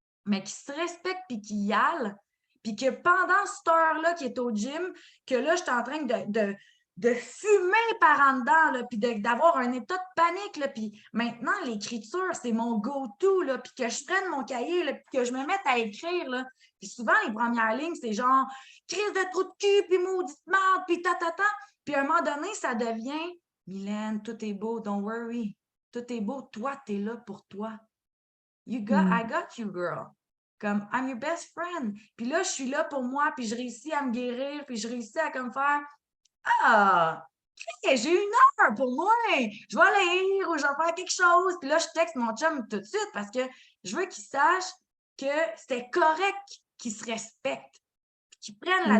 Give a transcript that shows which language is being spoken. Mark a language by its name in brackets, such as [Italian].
[French] Mais qui se respecte puis qui y aille, puis que pendant cette heure-là qui est au gym, que là, je suis en train de fumer par en dedans, là, puis d'avoir un état de panique, là, puis maintenant, l'écriture, c'est mon go-to, là, puis que je prenne mon cahier, là, puis que je me mette à écrire, là. Puis souvent, les premières lignes, c'est genre « crise de trou de cul, puis maudite merde, puis ta. » Puis à un moment donné, ça devient « Mylène, tout est beau, [English] don't worry. [French] Tout est beau, toi, t'es là pour toi. [English] I got you, girl. » Comme I'm your best friend. [French] Puis là, je suis là pour moi, puis je réussis à me guérir, puis je réussis à comme faire Ah, hey, j'ai 1 heure pour moi. Je vais lire ou je vais faire quelque chose. Puis là, je texte mon chum tout de suite parce que je veux qu'il sache que c'était correct qu'il se respecte, qu'il prenne la